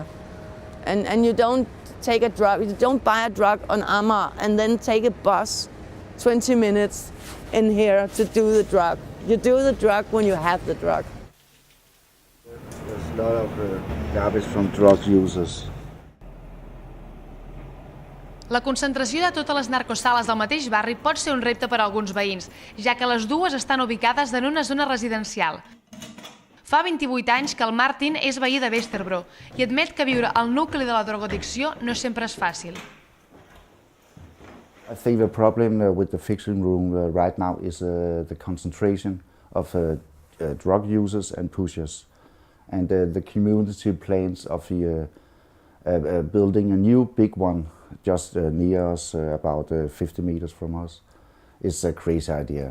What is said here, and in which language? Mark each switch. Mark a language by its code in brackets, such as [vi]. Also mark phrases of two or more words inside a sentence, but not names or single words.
[en] And you don't take a drug, you don't buy a drug on Amager and then take a bus 20 minutes in here to do the drug. You do the drug when you have the drug. There's a lot of garbage from drug users. [ca] La concentració de totes les narcosales del mateix barri pot ser un repte per a alguns veïns, ja que les dues estan ubicades en una zona residencial. Fa 28 anys que el Martin és veí de Vesterbro i admet que viure al nucli de la drogoaddicció no sempre és fàcil. [en] I think the problem with the fixing room right now is the concentration of drug users and pushers. And the community plans of building a new big one just near us, about 50 meters from us, is a crazy idea.